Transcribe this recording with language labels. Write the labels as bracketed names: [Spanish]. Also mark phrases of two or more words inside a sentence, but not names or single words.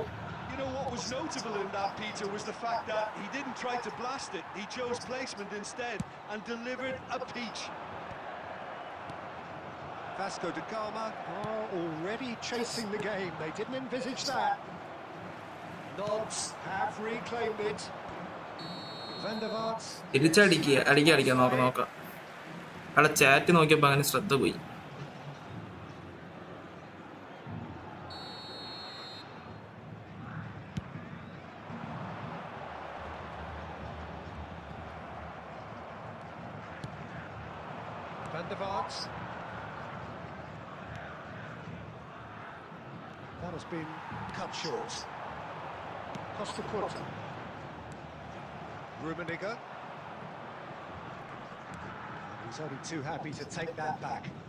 [English] You know what was notable in that, Peter, was the fact that he didn't try to blast it. He chose placement instead and delivered a peach. Vasco da Gama are already chasing the game. They didn't envisage that. Nods have reclaimed it. Van der Vaart. [Malayalam] അടിക്കാം. നോക്കാം. അവിടെ ചാറ്റ് നോക്കിയപ്പോ അങ്ങനെ ശ്രദ്ധ പോയി. [English] Van der Vaart. That has been cut short. Costa Curta. Rummenigge. He's only too happy to take that back.